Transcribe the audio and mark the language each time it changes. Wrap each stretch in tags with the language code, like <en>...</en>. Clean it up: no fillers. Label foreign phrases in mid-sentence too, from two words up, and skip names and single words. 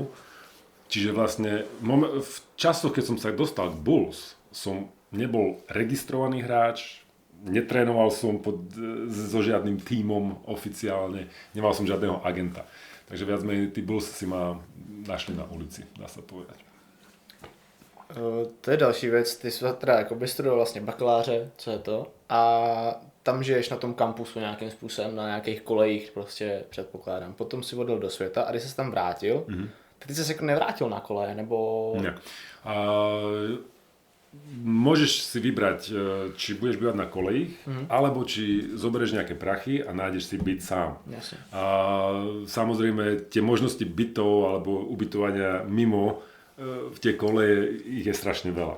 <sk>Čiže vlastne v časoch, keď som sa dostal k Bulls, som nebol registrovaný hráč, netrénoval som so žiadnym tímom oficiálne, nemal som žiadneho agenta. Takže viac menej tí Bulls si ma našli na ulici, dá sa povedať.</sk> <cs>To je další věc, ty jsi teda jako vystudoval vlastně bakaláře, co je to, a tam žiješ na tom kampusu nějakým způsobem, na nějakých kolejích prostě předpokládám. Potom si odjel do světa a když jsi tam vrátil, tak ty jsi se jako nevrátil na koleje, nebo... Ne.</cs> <sk>môžeš si vybrať, či budeš bývať na kolejích, alebo či zoberieš nejaké prachy a nájdeš si byt sám. Jasne. A samozrejme, tie možnosti bytov alebo ubytovania mimo v tie koleje ich je strašne veľa.</sk>